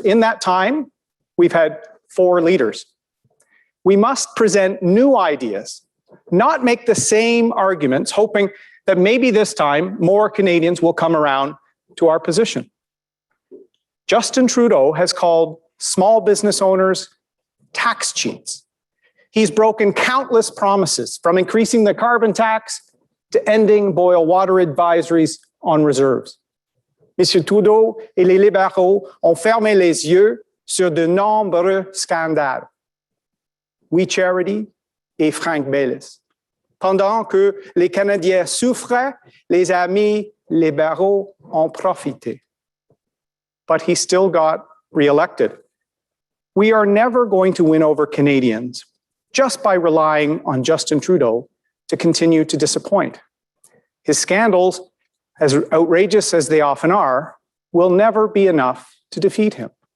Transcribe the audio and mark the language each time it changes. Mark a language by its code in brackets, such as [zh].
[en] In that time, we've had 4 leaders. We must present new ideas, not make the same arguments, hoping that maybe this time more Canadians will come around to our position. Justin Trudeau has called small business owners tax cheats. He's broken countless promises, from increasing the carbon tax to ending boil water advisories on reserves. [fr] M. Trudeau et les libéraux ont fermé les yeux sur de nombreux scandales. We Charity et Frank Baylis. Pendant que les Canadiens souffraient, les amis libéraux ont profité. [en] But he still got reelected. We are never going to win over Canadians just by relying on Justin Trudeau to continue to disappoint. His scandals, as outrageous as they often are, will never be enough to defeat him.